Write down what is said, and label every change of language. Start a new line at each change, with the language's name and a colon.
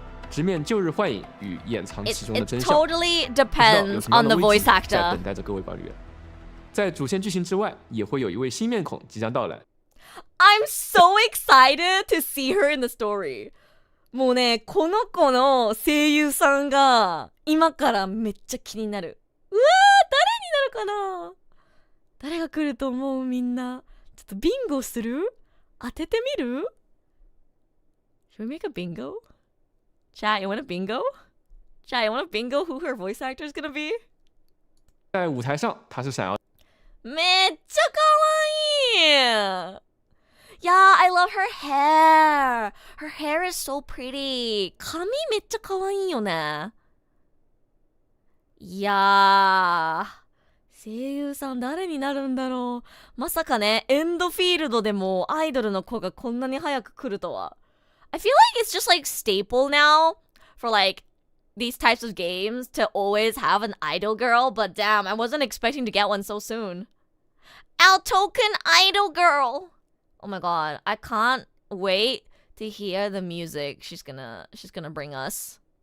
Chinese: 直面旧日幻影与掩藏其中的真相。
English: It totally depends on the voice actor.
Chinese: 在等待着各位管理员。在主线剧情之外，也会有一位新面孔即将到来。
English: I'm so excited to see her in the story.
Japanese: もうね、この子の声優さんが今からめっちゃ気になる。うわー、誰になるかな？誰が来ると思うみんな。ちょっとビンゴする？当ててみる？
English: Should we make a bingo? Chat, you want a bingo? Chat, you want a bingo who her voice actor is gonna be?
Chinese: 在舞台上，他是想要。
Japanese: めっちゃ可愛い。
English: Yeah, I love her hair. Her hair is so pretty.
Japanese: 髪めっちゃ可愛いよね。いやー、声優さん誰になるんだろう。まさかね、エンドフィールドでもアイドルの子がこんなに早く来るとは。
English: I feel like it's just like staple now for like these types of games to always have an idol girl, but damn, I wasn't expecting to get one so soon. Our token idol girl. Oh my god, I can't wait to hear the music she's gonna bring us.